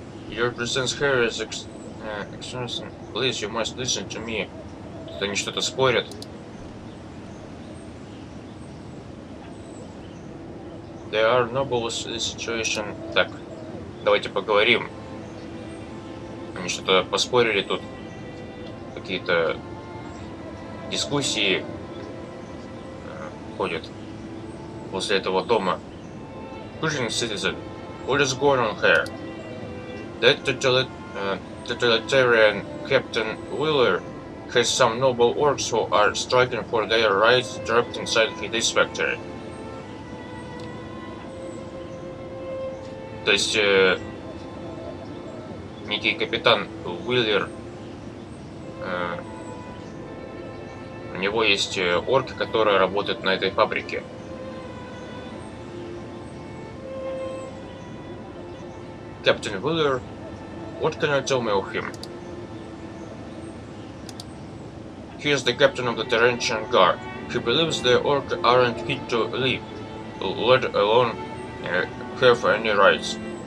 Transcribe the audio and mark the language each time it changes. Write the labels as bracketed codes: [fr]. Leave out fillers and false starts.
[en] Your presence here is exhausting. Please, you must listen to me. [ru] Тут они что-то спорят. [en] There are nobles in this situation. [ru] Так, давайте поговорим. Они что-то поспорили тут. Какие-то дискуссии ходят после этого дома. [en] Greetings, citizen. What is going on here? That totalitarian Captain Wheeler has some noble orcs who are striking for their rights trapped inside this factory. [ru] То есть некий капитан Уиллер, у него есть орки, которые работают на этой фабрике. [en] Captain Wheeler, what can you tell me of him? He is the captain of the Terrentian Guard. He believes the orcs aren't fit to live, let alone have any rights.